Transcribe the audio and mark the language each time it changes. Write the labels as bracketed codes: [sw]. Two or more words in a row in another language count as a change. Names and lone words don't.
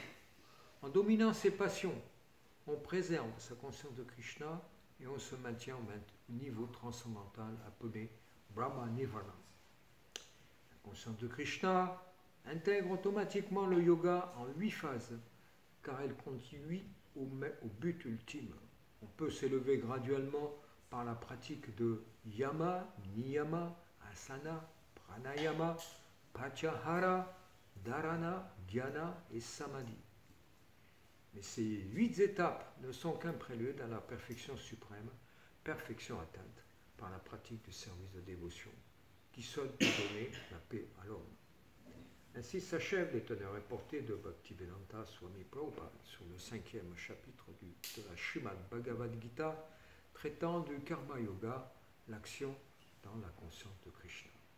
[fr] En dominant ses passions, on préserve sa conscience de Krishna et on se maintient au niveau transcendantal appelé Brahma Nirvana. La conscience de Krishna intègre automatiquement le yoga en 8 phases, car elle conduit au but ultime. On peut s'élever graduellement par la pratique de yama, niyama, asana, pranayama, pratyahara, dharana, dhyana et samadhi. Mais ces 8 étapes ne sont qu'un prélude à la perfection suprême, perfection atteinte par la pratique du service de dévotion, qui seul peut donner la paix à l'homme. Ainsi s'achève les teneurs reportées de Bhaktivedanta Swami Prabhupada sur le 5e chapitre de la Srimad Bhagavad Gita, traitant du Karma Yoga, l'action dans la conscience de Krishna.